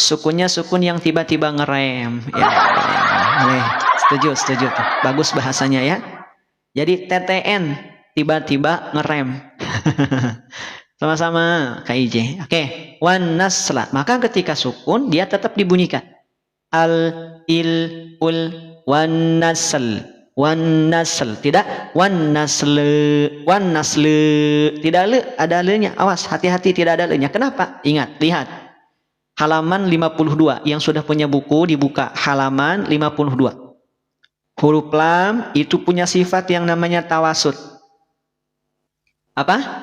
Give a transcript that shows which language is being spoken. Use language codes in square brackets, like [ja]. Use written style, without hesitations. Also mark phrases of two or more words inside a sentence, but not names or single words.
[id] Sukunnya sukun yang tiba-tiba ngerem. Ya, setuju. Bagus bahasanya ya. Jadi TTN tiba-tiba ngerem. Sama-sama KIJ. Oke. [ar] والنسل. [id] Maka ketika sukun dia tetap dibunyikan. Al, il, ul, [ar] والنسل. والنسل. Tidak والنسل. والنسل. [id] Tidak le. Ada le-nya. Awas. Hati-hati tidak ada le-nya. Kenapa? Ingat. Lihat. Halaman 52. Yang sudah punya buku dibuka. Halaman 52. Huruf lam itu punya sifat yang namanya tawasud. Apa?